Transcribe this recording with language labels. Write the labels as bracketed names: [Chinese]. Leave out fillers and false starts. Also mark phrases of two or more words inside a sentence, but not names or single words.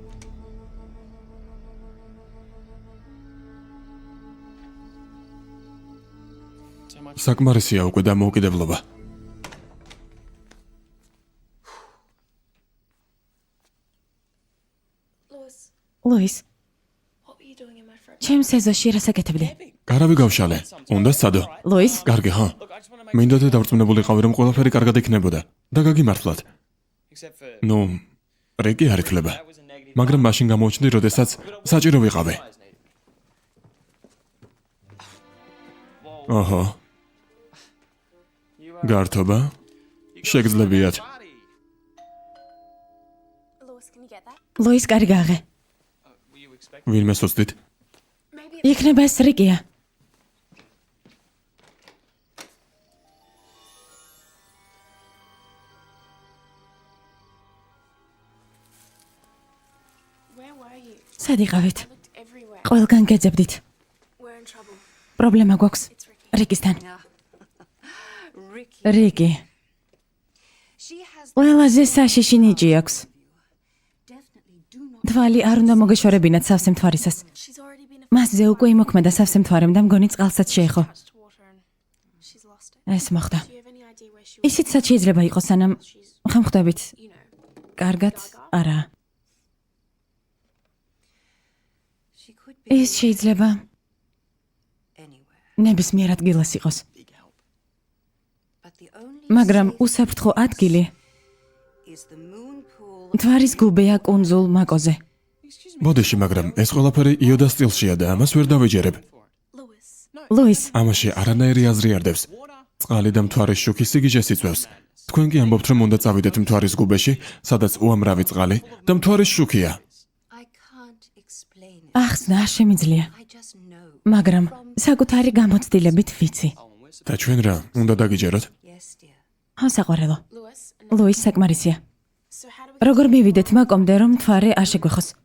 [Georgian] საკმარისია უკვე დამოუკიდებლობა. [English] Lewis, [Georgian] ლუის, [English] what were you doing in my front? [Georgian] ჩემს ეზოში რას აკეთებდი? გარავი გავშალე. უნდა სცადო. ლუის, კარგი, ხო? მინდა და დარწმუნებულიყავი, რომ ყველაფერი კარგად იქნებოდა და გაგიმართლათ. [English] Except for [Georgian] ნუ, რიკი არ ითვლება. მაგრამ მაშინ გამოუჩნდი, როდესაც საჭირო ვიყავი. ოჰო. გართობა? შეგძლებიათ. [English] Lewis, can you get that? [Georgian] ლუის კარი გააღე. [English] were you expecting? [Georgian] ვინმე სუსტით? [English] Maybe [Georgian] იქნება ეს რიკია. [English] where were you? [Georgian] სად იყავით? [English] Looked everywhere. [Georgian] ყველგან გეძებდით. [English] We're in trouble. [Georgian] პრობლემა გვაქვს [English] It's Ricky. [Georgian] რიკისთან. [English] Ricky, [Georgian] რიკი, [English] she has [Georgian] ყველაზე საშიში ნიჭი აქვს. [English] definitely do not. [Georgian] თვალი არ უნდა მოგეშორებინათ სავსე მთვარისას. [English] She's already been [Georgian] მასზე უკვე იმოქმედა სავსე მთვარემ და მგონი წყალსაც შეეხო. [English] touched water and she's lost it. [Georgian] ეს მოხდა. [English] Do you have any idea where she was? [Georgian] ისიც სად შეიძლება იყოს, სანამ [English] She's, [Georgian] ხამხდებით. [English] you know, [Georgian] კარგად არა. [English] She could be [Georgian] ეს შეიძლება [English] anywhere, [Georgian] ნებისმიერ ადგილას იყოს. [English] but the only [Georgian] მაგრამ [English] safe [Georgian] უსაფრთხო ადგილი [English] is the moon pool. [Georgian] მთვარის გუბეა კუნძულ მაკოზე. ბოდიში, მაგრამ ეს ყველაფერი იოდას სტილშია და ამას ვერ დავეჯერებ. [English] Lewis. [Georgian] ლუის, ამაში არანაირი აზრი არ დევს. წყალი და მთვარის შუქი სიგიჟეს იწვევს. თქვენ კი ამბობთ, რომ უნდა წავიდეთ მთვარის გუბეში, სადაც უამრავი წყალი და მთვარის შუქია. [English] I can't explain it. [Georgian] ახსნა არ შემიძლია, [English] I just know. [Georgian] მაგრამ საკუთარი გამოცდილებით ვიცი. და ჩვენ რა, უნდა დაგიჯეროთ? [English] Yes, dear. [Georgian] ხო, საყვარელო. [English] Lewis. [Georgian] ლუის საკმარისია. [English] So how do we [Georgian] როგორ მივიდეთ მაკომდე, რომ მთვარე არ შეგვეხოს?